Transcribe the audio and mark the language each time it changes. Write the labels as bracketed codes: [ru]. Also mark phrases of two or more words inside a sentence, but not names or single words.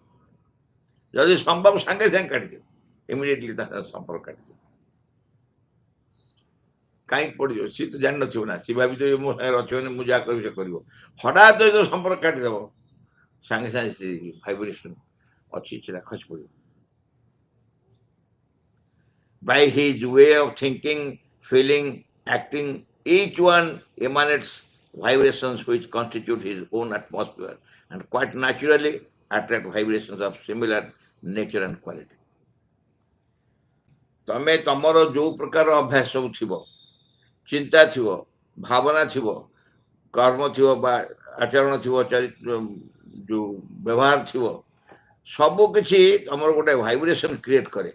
[or] ଯଦି ସମ୍ଭବ ସାଙ୍ଗେ ସାଙ୍ଗେ କାଟିଦିଅ, ଇମିଡ଼ିଏଟଲି ତା ସମ୍ପର୍କ କାଟିଦିଅ। କାହିଁକି ପଡ଼ିଯିବ? ସିଏ ତ ଜାଣିନଥିବ ନା, ସିଏ ଭାବିଥିବ ମୋ ସାଙ୍ଗରେ ଅଛି ମାନେ ମୁଁ ଯାହା କରିବି ସେ କରିବ। ହଠାତ୍ ଯଦି ସମ୍ପର୍କ କାଟିଦେବ, ସାଙ୍ଗେ ସାଙ୍ଗେ ସେ ଭାଇବ୍ରେସନ୍ ଅଛି ସେଟା ଖସି ପଡ଼ିବ। [en] By his way of thinking, feeling, acting, each one emanates vibrations which constitute his own atmosphere and quite naturally attract vibrations of similar nature and quality. [or] ତମେ ତମର ଯେଉଁ ପ୍ରକାର ଅଭ୍ୟାସ ସବୁ ଥିବ, ଚିନ୍ତା ଥିବ, ଭାବନା ଥିବ, କର୍ମ ଥିବ ବା ଆଚରଣ ଥିବ, ଯେଉଁ ବ୍ୟବହାର ଥିବ, ସବୁକିଛି ତମର ଗୋଟେ [en] vibration create [or] କରେ।